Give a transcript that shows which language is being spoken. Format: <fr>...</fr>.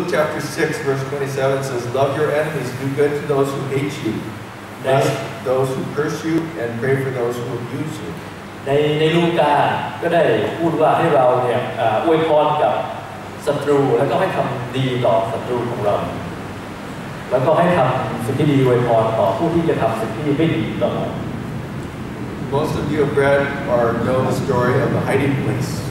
<en>chapter 6 verse 27 says, "Love your enemies, do good to those who hate you, bless those who curse you, and pray for those who abuse you."</en> <th>ในลูกาก็ได้พูดว่าให้เราเนี่ยอวยพรกับศัตรูแล้วก็ให้ทำดีต่อศัตรูของเราแล้วก็ให้ทำสิ่งที่ดีอวยพรต่อผู้ที่จะทำสิ่งที่ไม่ดีต่อเรา</th> <en>Most of you have read or know the story of the hiding place.</en>